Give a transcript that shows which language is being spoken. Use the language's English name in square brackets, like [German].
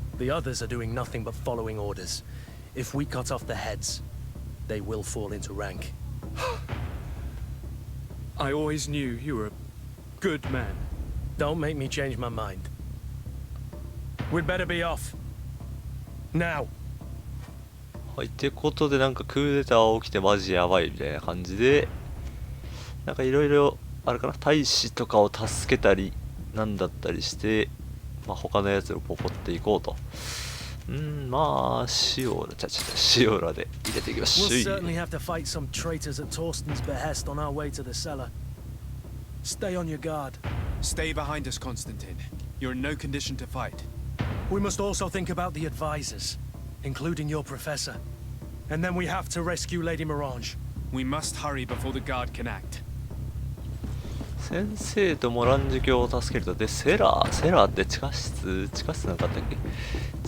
[English] The others are doing nothing but following orders. If we cut off the heads, they will fall into rank. I always knew you were a good man. Don't make me change my mind. We'd better be off. Now. [Japanese] はい、ってことでなんかクーデター起きてマジやばいみたいな感じで、なんかいろいろあれかな、大使とかを助けたりなんだったりして、まあ他のやつをポコっていこうと。まあシオラで入れていきましょう。 [English] We'll certainly have to fight some traitors at Torsten's behest on our way to the cellar. Stay on your guard. Stay behind us, Constantine. You're in no condition to fight. We must also think about the advisors, including your professor. And then we have to rescue Lady Morange. We must hurry before the guard can act. [Japanese] 先生とモランジュ教を助けると。で、セラーって地下室なんかあったっけ。